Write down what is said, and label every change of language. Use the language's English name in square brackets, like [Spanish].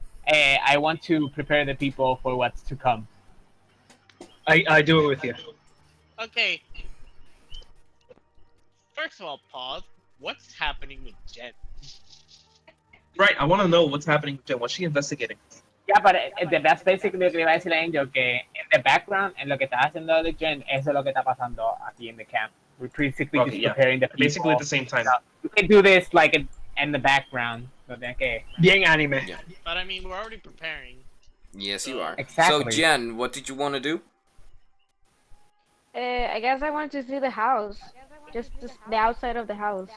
[English] I want to prepare the people for what's to come. I do it with you. Okay. First of all, pause. What's happening with Jen? Right. I want to know what's happening with Jen. What's she investigating? Yeah, but that's basically [Spanish] lo que le iba a decir a Angel, que [English] in the background, [Spanish] en lo que está haciendo de Jen, eso es lo que está pasando aquí [English] in the camp. We're basically Okay, just yeah. preparing the people. Basically at the same time. We can do this like in the background. So okay. [Spanish] Bien anime. [English] Yeah. But I mean, we're already preparing. Yes, you are. Exactly. So, Jen, what did you want to do? I guess I want to see the house. Just the outside of the house.